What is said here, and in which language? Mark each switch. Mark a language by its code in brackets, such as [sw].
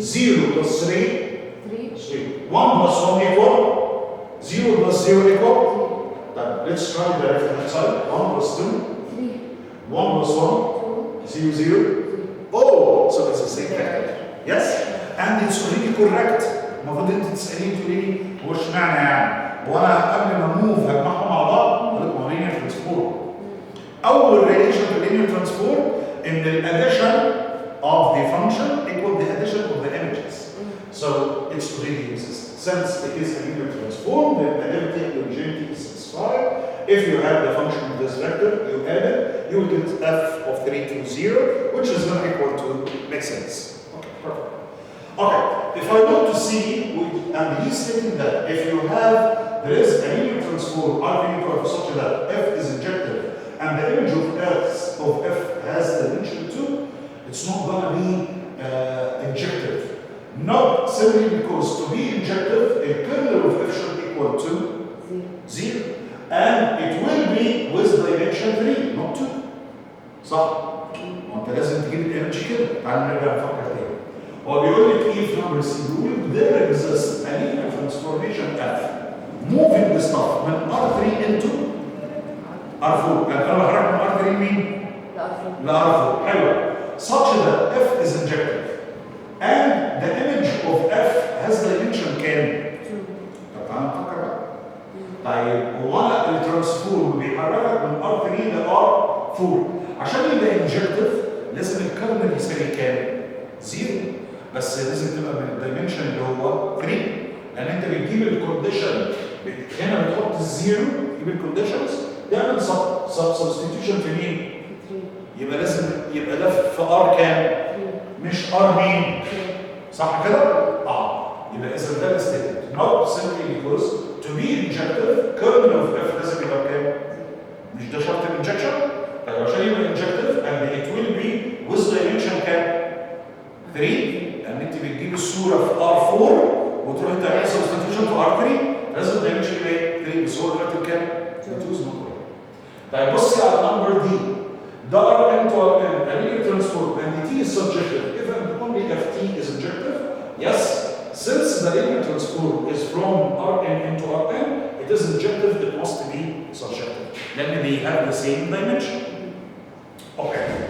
[en] 0 plus 3. 3. 1 plus 1 equal? 0 plus 0 equal? Let's try the left hand side. 1 plus 2. 3. 1 plus 1. 0, 0. Oh, so it's the same vector. Yes? And it's already correct. [ar] المفروض انت تساليني تقولي لي هو اشمعنى يعني؟ وانا قبل ما اموف هجمعهم مع بعض اقول لك ما هو linear transform. اول [en] relation to linear transform ان the addition of the function equal the addition of the images. So it's already exists. Since it is a linear transform, the identity and homogeneity is satisfied. If you have the function of this vector, you add it, you will get f of 3 to 0, which is not equal to make sense. Okay, perfect. Okay, if I want to see, and he's stating that if you have, there is a linear transform R such that f is injective, and the image of f has dimension 2, it's not going to be injective. Not simply because to be injective, the kernel of f should equal to 0. And it will be with dimension 3, not 2. [ar] صح؟ وانت لازم تجيب الانرجي كده. تعال نرجع نفكر تاني. هو بيقول لك ايه في نمبر سي؟ بيقول [en] there exists a linear transformation f moving the stuff من R3 into R4. [ar] يعني انا بحرك من R3 مين؟ ل R4. حلو. [en] Such that f is injective. And the image of f has dimension [ar] كام؟ [en] 2. [ar] طب تعالى نفكر بقى. طيب هو انا الترانسفورم بيحركك من R3 ل R4. عشان يبقى انجكتيف لازم الكرنل يساوي كام؟ 0. بس لازم تبقى من الدايمنشن اللي هو 3. لان انت بتجيب الكونديشن هنا بتحط الزيرو تجيب الكونديشنز تعمل سبستيتيوشن في مين؟ يبقى لازم يبقى ده في ار كام؟ مش ار مين؟ صح كده؟ يبقى اذا ده الستيتمنت [en] not simply because to be injective kernel of f [ar] لازم يبقى كام؟ مش ده شرط الانجكشن؟ طيب عشان يبقى [en] injective and it will be with dimension [ar] كام؟ 3 لان انت بتجيب الصوره في R4 وتروح تعمل سبستيتيوشن في R3 لازم الدايمنشن يبقى ايه؟ 3 بس هو دلوقتي بكام؟ 2. طيب بصي على النمبر دي ده [en] Rn to Rn a linear transform and T is subjective if and only if T is injective. Yes, since the linear transform is from Rn into Rn, it is injective, it must be subjective. [ar] لان [en] they have the same dimension. Okay.